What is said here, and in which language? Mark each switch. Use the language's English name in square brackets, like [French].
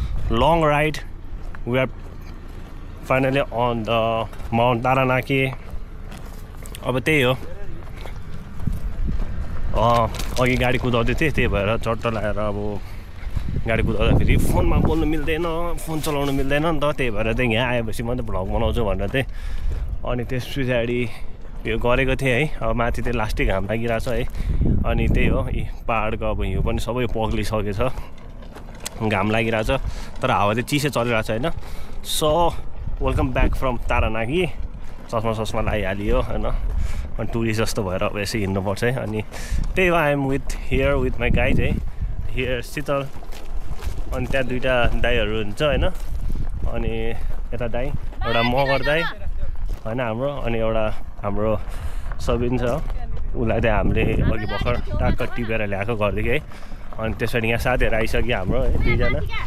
[English] Long ride, we are finally on the Mount Taranaki. [Nepali] अब त्यही हो, अघि गाडी कुदाउँदै थिएँ, त्यही भएर चट्ट लगाएर अब गाडी कुदाउँदा फेरि फोनमा बोल्नु मिल्दैन, फोन चलाउनु मिल्दैन नि त। त्यही भएर चाहिँ यहाँ आएपछि म त भ्लग बनाउँछु भनेर चाहिँ अनि त्यस पछाडि यो गरेको थिएँ है। अब माथि चाहिँ लास्टै घाम लागिरहेछ है। अनि त्यही हो, यी पाहाडको अब हिउँ पनि सबै पग्लिसकेछ, घाम लागिरहेछ, तर हावा चाहिँ चिसो चलिरहेछ होइन। [English] So welcome back from Taranaki. [Nepali] चस्मा लगाइहालियो होइन। अनि टुरिस्ट जस्तो भएर अब यसै हिँड्नुपर्छ है। अनि त्यही हो, [English] I'm here with my guys है। [Nepali] हियर शीतल, अनि त्यहाँ 2टा दाईहरू हुन्छ होइन। अनि यता दाई, एउटा मगर दाई होइन हाम्रो, अनि एउटा हाम्रो सबिन छ, उसलाई चाहिँ हामीले अघि भर्खर टाक्क टिपेर ल्याएको घरदेखि है। अनि त्यसरी यहाँ साथीहरू आइसक्यो हाम्रो है, 2जना।